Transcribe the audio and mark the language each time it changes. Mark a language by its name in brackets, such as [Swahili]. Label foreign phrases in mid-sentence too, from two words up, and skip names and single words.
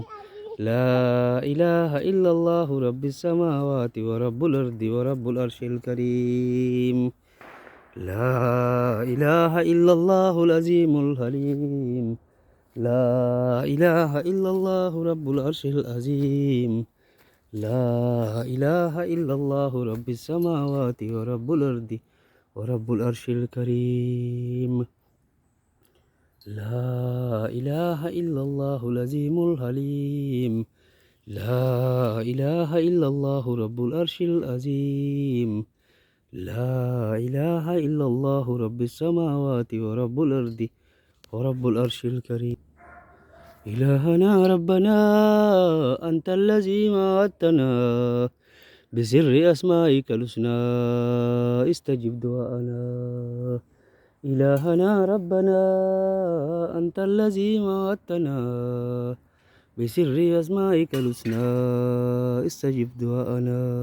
[Arabic] لا إله إلا الله رب السماوات ورب الأرض ورب العرش الكريم لا إله إلا الله العظيم الحليم لا إله إلا الله رب العرش العظيم لا إله إلا الله رب السماوات ورب الأرض ورب العرش الكريم لا إله إلا الله العظيم الحليم لا إله إلا الله رب العرش العظيم لا إله إلا الله رب السماوات ورب الأرض ورب العرش الكريم إلهنا ربنا أنت الذي وعدتنا بسر أسمائك الحسنى استجب دعاءنا إلهنا ربنا أنت الذي وعدتنا بسر أسمائك الحسنى استجب دعاءنا